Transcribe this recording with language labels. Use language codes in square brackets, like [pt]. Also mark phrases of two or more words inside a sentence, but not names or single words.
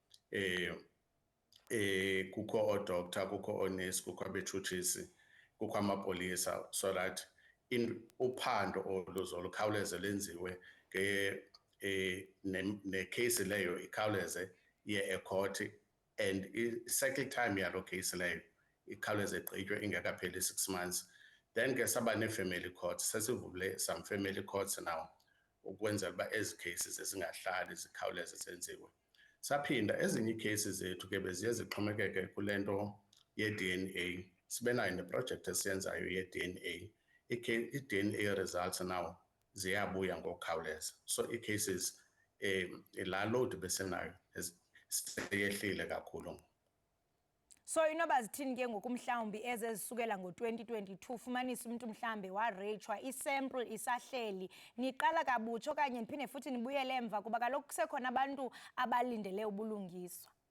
[xh] Kukho oodoktar, kukho oonesi, kukho abetshutshisi, kukho amapolisa, [en] so that [xh] uphando olukhawuleze lenziwe necase leyo ikhawuleze iye ecourt [en] and i-cycle time [xh] yalo case leyo ikhawuleze igqitywe ingekapheli 6 months. Then ke saba ne-family courts, sesivule [en] some family courts now [xh] ukwenzela uba ezi cases ezingahlali zikhawuleze zenziwe. Saphinda ezinye iicases zethu ke beziye zixhomekeke kule nto ye-DNA. Sibe nayo neprojekthi esiyenzayo ye-DNA. I-DNA [en] results now [xh] ziyabuya ngokukhawuleza. So ii-cases la load besenayo seyehlile kakhulu. So inoba zithini ke ngoku mhlawumbi ezisukela ngo-2022 fumanisa umuntu mhlambe wareyitshwa isample isahleli niqala kabutsha okanye niphinde futhi nibuyele emva kuba kaloku kusekhona abantu abalindele ubulungiswa?